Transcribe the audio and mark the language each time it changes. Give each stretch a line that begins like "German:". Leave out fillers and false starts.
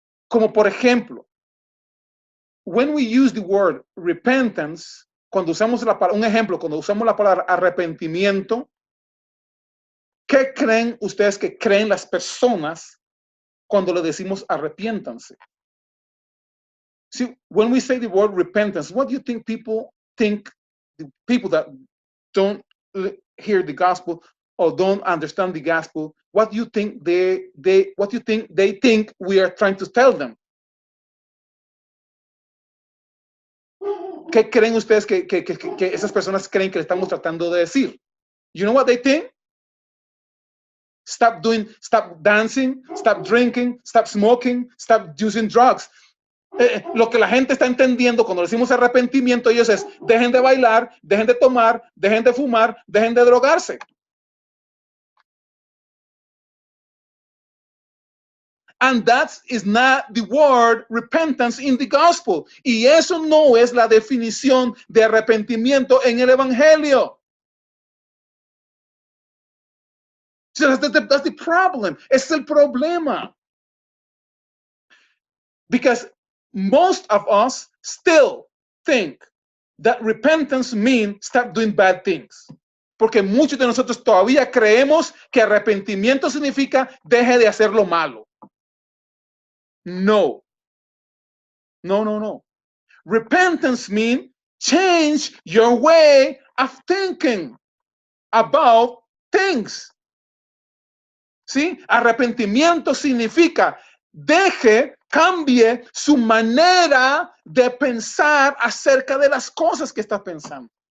Spanish: Como por ejemplo,
English: when we use the word repentance,
Spanish: cuando usamos un ejemplo, cuando usamos la palabra arrepentimiento, ¿qué creen ustedes que creen las personas cuando le decimos arrepiéntanse?
English: See, when we say the word repentance, what do you think people think? The people that don't hear the gospel or don't understand the gospel, what do you think they think we are trying to tell them?
Spanish: ¿Qué creen ustedes que esas personas creen que le estamos tratando de decir?
English: You know what they think? Stop dancing, stop drinking, stop smoking, stop using drugs.
Spanish: Lo que la gente está entendiendo cuando decimos arrepentimiento, ellos es, dejen de bailar, dejen de tomar, dejen de fumar, dejen de drogarse.
English: And that is not the word repentance in the gospel.
Spanish: Y eso no es la definición de arrepentimiento en el evangelio.
English: So that's the problem.
Spanish: Ese es el problema.
English: Because most of us still think that repentance means stop doing bad things.
Spanish: Porque muchos de nosotros todavía creemos que arrepentimiento significa deje de hacer lo malo. No. No, no, no.
English: Repentance means change your way of thinking about things.
Spanish: ¿Sí? Arrepentimiento significa cambie su manera de pensar acerca de las cosas que está pensando.